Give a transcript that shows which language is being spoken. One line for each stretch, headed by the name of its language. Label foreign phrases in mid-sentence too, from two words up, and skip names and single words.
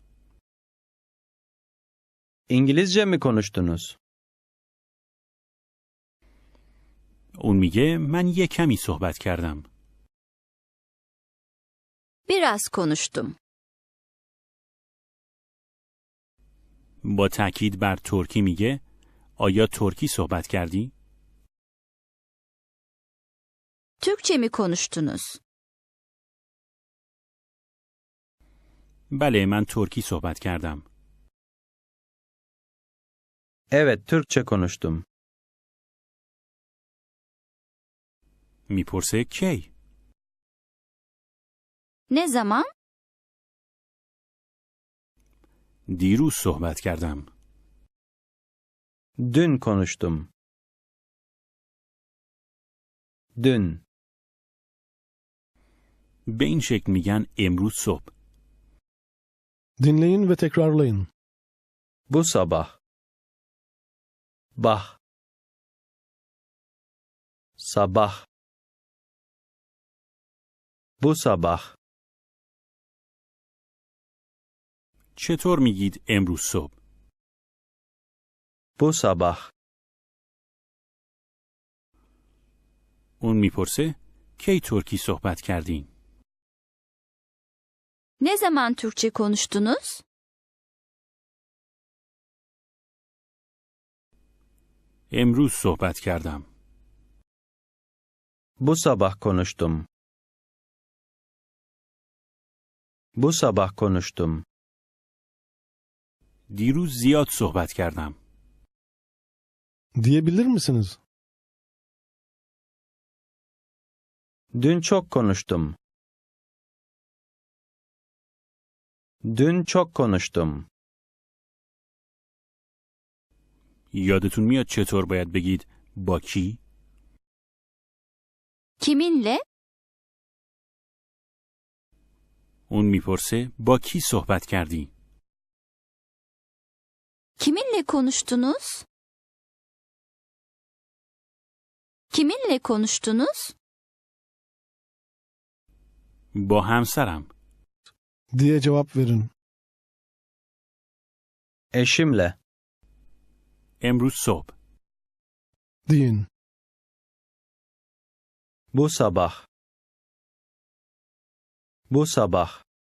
Turkish: İngilizce mi konuştunuz?
Persian: اون میگه من یه کمی صحبت کردم.
Turkish: Biraz konuştum.
Persian: با تاکید بر ترکی میگه آیا ترکی صحبت کردی؟
Turkish: Türkçe mi konuştunuz?
Persian: بله من ترکی صحبت کردم.
Turkish: Evet, Türkçe konuştum.
Persian: میپرسه کی؟
Turkish: Ne zaman?
Persian: دیروز صحبت کردم.
Turkish: Dün konuştum. Dün.
Persian: به این شکل میگن امروز صبح.
Turkish: Dinleyin ve tekrarlayın. Bu sabah. Bah. Sabah. Bu sabah.
Persian: چطور میگید امروز صبح؟
Turkish: Bu sabah.
Persian: اون میپرسه کی ترکی صحبت کردین؟
Turkish: Ne zaman Türkçe konuştunuz?
Persian: امروز صحبت کردم.
Turkish: Bu sabah konuştum. Bu sabah konuştum.
Persian: دیروز زیاد صحبت کردم.
Turkish: Diyebilir misiniz? Dün çok konuştum. Dün çok konuştum.
Persian: یادتون میاد چطور باید بگید با کی؟
Turkish: Kiminle?
Persian: اون میپرسه با کی صحبت کردی؟
Turkish: Kiminle konuştunuz? Kiminle konuştunuz?
Persian: با همسرم.
Turkish: Diye cevap verin. Eşimle.
Persian: امروز صبح.
Turkish: Deyin. Bu sabah. Bu sabah.